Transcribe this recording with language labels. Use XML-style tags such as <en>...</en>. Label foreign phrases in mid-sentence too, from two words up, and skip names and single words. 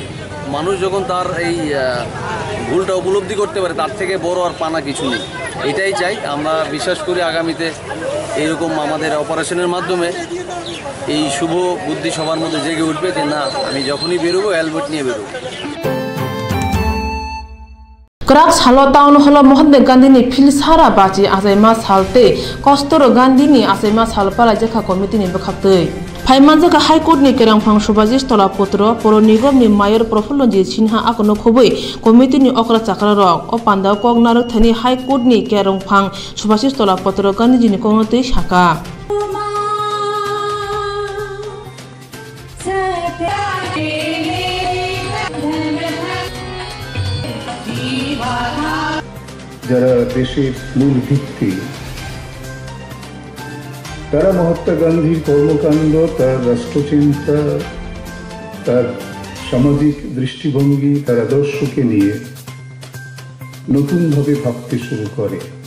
<bn>মানুষ যখন তার এই ভুলটা উপলব্ধি করতে পারে, তার থেকে বড় আর পানা কিছু নেই। এটাই চাই। আমরা বিশ্বাস করি আগামীতে এইরকম আমাদের অপারেশনের মাধ্যমে এই শুভ বুদ্ধি সবার মধ্যে জেগে উঠবে যে না, আমি যখনই বেরোবো হেলমেট নিয়ে বেরোবো।</bn> <trp>Krak salo taun holo Mahatma Gandhi ni phil sara bachi asaima salte kostoro Gandhi ni asaima salpala jekha committee ni bakhaktei phaima jekha</trp> <en>high court</en> <trp>ni kerangphang subhajish tola potro poro nigom ni mayor Prafullanji Sinha akono khobui committee ni okra chakra rok o pandao kok narok thani</trp> <en>high court</en> <trp>ni kerangphang subhajish tola potro Gandhi ji ni kongnotei saka</trp> <bn>যারা দেশের মূল ভিত্তি, তারা মহাত্মা গান্ধীর কর্মকাণ্ড, তার রাষ্ট্রচিন্তা, তার সামাজিক দৃষ্টিভঙ্গি, তার আদর্শকে নিয়ে নতুনভাবে ভাবতে শুরু করে।</bn>